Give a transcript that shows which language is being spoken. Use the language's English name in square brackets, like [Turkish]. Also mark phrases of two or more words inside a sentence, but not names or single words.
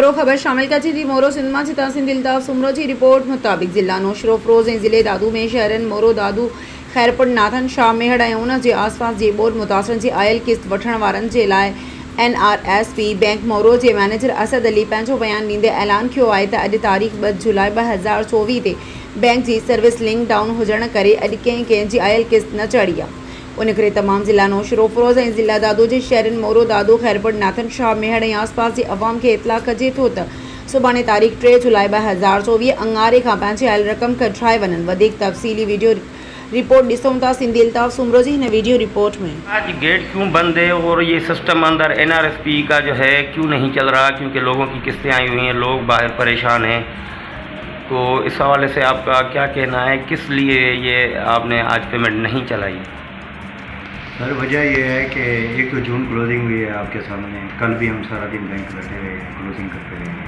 [Sindhi] मोरो खबर शामिल कर थी मोरो सिंधमा से तहसीन दिलताफ सुमरो की रिपोर्ट मुताबिक जिला नौशरो फरोज ऐं ज़िले दादू में शहरन मोरो दादू खैरपुर नाथन शाह मेहड़ ऐं उन जे आसपास जे बोर्ड मुतासिरन जी आयल किस्त वठण वारनि जे लाइ NRSP बैंक मोरो के मैनेजर असद अली पंहिंजो बयान ॾींदे ऐलान कियो आहे त अॼु तारीख़ 2 जुलाई 2024 ते बैंक जी सर्विस लिंक डाउन हुजण करे अॼु कंहिंजी आयल किस्त न चढ़ी आहे। उन करे तमाम ज़िला नौशरो फरोज ऐं ज़िला दादू जे शहरन मोरो दादू खैरपुर नाथन शाह मेहड़ ऐं आसपास जे अवाम खे इतला कजे थो त सुभाणे तारीख़ 3 जुलाई 2024 अंगारे खां पंहिंजी आयल रक़म कढाए वञनि। वधीक तफ़सीली वीडियो रिपोर्ट ॾिसूं था सिंधी इल्ताफ़ सुमरो जी हिन वीडियो रिपोर्ट में। [Urdu] آج گیٹ کیوں بند ہے اور یہ سسٹم اندر NRSP کا جو ہے کیوں نہیں چل رہا، کیونکہ لوگوں کی قسطیں آئی ہوئی ہیں، لوگ باہر پریشان ہیں. تو اس حوالے سے آپ کا کیا کہنا ہے، کس لیے یہ آپ نے آج پیمنٹ نہیں چلائی? سر وجہ یہ ہے کہ 1 جون کلوزنگ ہوئی ہے آپ کے سامنے، کل بھی ہم سارا دن بینک بیٹھے ہوئے کلوزنگ کرتے رہے.